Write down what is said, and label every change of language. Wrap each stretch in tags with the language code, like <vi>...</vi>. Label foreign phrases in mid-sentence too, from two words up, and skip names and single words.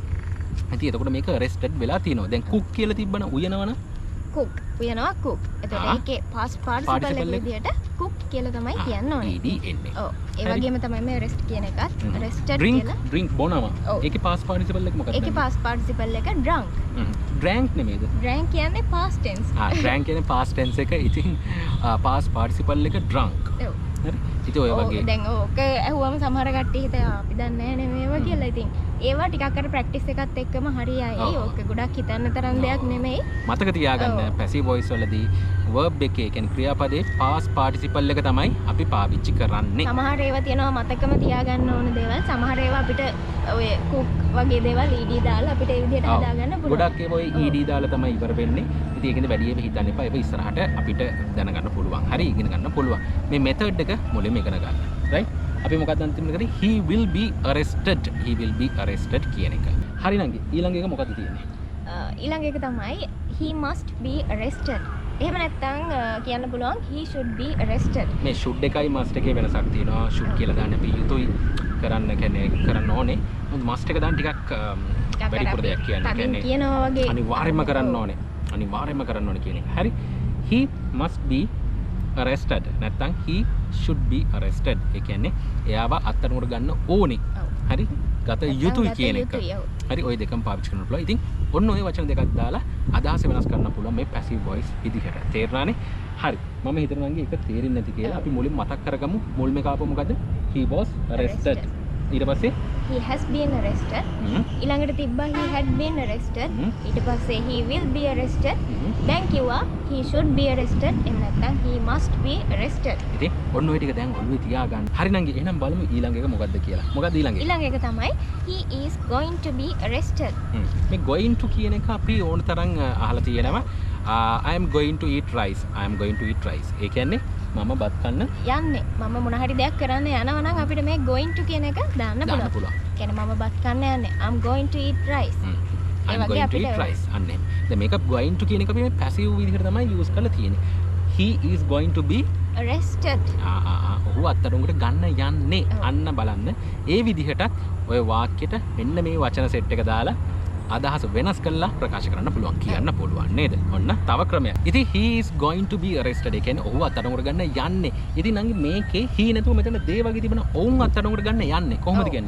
<si>ඉතින් එතකොට මේක arrested වෙලා තියෙනවා. දැන් cook කියලා තිබ්බනම් උයනවනම් උයනවා cook. එතකොට ඒකේ</si> <en>past participle</en> <si>එක විදියට cook කියලා තමයි කියන්න ඕනේ. ed එන්නේ. ඔව්. ඒ වගේම තමයි මේ arrest කියන එකත් arrested කියලා. drink බොනවා. ඒකේ</si> <en>past participle</en> <si>එක මොකක්ද? ඒකේ</si> <en>past participle</en> <si>එක drunk. drank නෙමෙයිද? drank කියන්නේ</si> <en>past tense.</en> <si>drank කියන්නේ</si> <en>past tense</en> <si>එක. ඉතින්</si> <en>past participle</en> <si>එක drunk. ඔව්. හරි. ඉතින් ඔය වගේ දැන් ඕක ඇහුවම සමහර කට්ටිය හිතා අපි දන්නේ නැහැ නේ මේවා කියලා. ඉතින් ඒවා ටිකක් අර ප්‍රැක්ටිස් එකත් එක්කම හරියයි. ඕක ගොඩක් හිතන්න තරම් දෙයක් නෙමෙයි. මතක තියාගන්න</si> <en>passive voice</en> <si>වලදී verb එකේ කියන්නේ ක්‍රියාපදේ</si> <en>past participle</en> <si>එක තමයි අපි පාවිච්චි කරන්නේ. සමහර ඒවා තියෙනවා මතකම තියාගන්න ඕන දේවල්. සමහර ඒවා අපිට ඔය cook වගේ දේවල් ed දාලා අපිට ඒ විදිහට හදාගන්න පුළුවන්. ගොඩක් ඒවා ඔය ed දාලා තමයි ඉවර වෙන්නේ. ඉතින් ඒකෙන්ද වැඩියෙම හිතන්න එපා. ඒක ඉස්සරහට අපිට දැනගන්න පුළුවන්. හරි ඉගෙන ගන්න පුළුවන්. මේ method එක මුලින්ම ඉගෙන ගන්න. right? අපි මොකක්ද අන්තිමට කරේ?</si> <en>he will be arrested</en> <si>කියන එක. හරි නංගි. ඊළඟ එක මොකක්ද තියෙන්නේ? ඊළඟ එක තමයි</si> <en>he must be arrested.</en> <si>එහෙම නැත්නම් කියන්න පුළුවන්</si> <en>he should be arrested.</en> <si>මේ should එකයි must එකේ වෙනසක් තියෙනවා. should කියලා දාන්න අපි යුතුයි කරන්න කියන්නේ කරන්න ඕනේ. must එක දාන්න ටිකක් වැඩිපුර දෙයක් කියන්නේ අනිවාර්යයෙන්ම කරන්න ඕනේ. කියන එක. හරි.</si> <en>he must be arrested නැත්නම් he should be arrested.</en> <si>ඒ කියන්නේ එයාව අත්අඩංගුවට ගන්න ඕනේ. හරි? ගත යුතුයි කියන එක. හරි ඔය දෙකම පාවිච්චි කරන්න පුළුවන්. ඉතින් ඔන්න ඔය වචන දෙකක් දාලා අදහස වෙනස් කරන්න පුළුවන් මේ</si> <en>passive voice</en> <si>විදිහට. තේරුණානේ? හරි. මම හිතනවා නංගි ඒක තේරෙන්නේ නැති කියලා. අපි මුලින් මතක් කරගමු. මුල් මේක ආපුව මොකද්ද?</si> <en>He was arrested.</en> <si>ඊට පස්සේ</si> <en>he has been arrested.</en> <si>ඊළඟට තිබ්බා</si> <en>he had been arrested.</en> <si>ඊට පස්සේ</si> <en>he will be arrested.</en> <si>දැන් කිව්වා</si> <en>he should be arrested.</en> <si>එහෙම නැත්නම්</si> <en>he must be arrested.</en> <si>ඉතින් ඔන්න ඔය ටික දැන් ඔළුවේ තියාගන්න. හරි නංගි එහෙනම් බලමු ඊළඟ එක මොකද්ද කියලා. මොකද්ද ඊළඟ එක? ඊළඟ එක තමයි</si> <en>he is going to be arrested.</en> <si>මේ</si> <en>going to</en> <si>කියන එක අපි ඕන තරම් අහලා තියෙනවා.</si> <en>I am going to eat rice. I am going to eat rice.</en> <si>ඒ කියන්නේ මම බත් කන්න යන්නේ. මම මොන හරි දෙයක් කරන්න යනවා නම් අපිට මේ</si> <en>going to</en> <si>කියන එක දාන්න පුළුවන්. කියන්නේ මම බත් කන්න යන්නේ.</si> <en>I'm going to eat rice. I'm going to eat rice.</en> <si>අන්න එහෙම. දැන් මේක</si> <en>going to</en> <si>කියන එක අපි මේ passive විදිහට තමයි use කරලා තියෙන්නේ.</si> <en>He is going to be arrested.</en> <si>ඔහු අත්අඩංගුවට ගන්න යන්නේ. අන්න බලන්න. ඒ විදිහට ඔය වාක්‍යෙට මෙන්න මේ වචන සෙට් එක දාලා අදහස වෙනස් කරලා ප්‍රකාශ කරන්න පුළුවන් කියන්න පුළුවන් නේද? ඔන්න තව ක්‍රමයක්. ඉතින්</si> <en>he is going to be arrested.</en> <si>ඒ කියන්නේ ඔහු අත්අඩංගුවට ගන්න යන්නේ. ඉතින් නංගි මේකේ he නැතුව මෙතන they වගේ තිබෙන ඔවුන් අත්අඩංගුවට ගන්න යන්නේ. කොහොමද කියන්නේ?</si>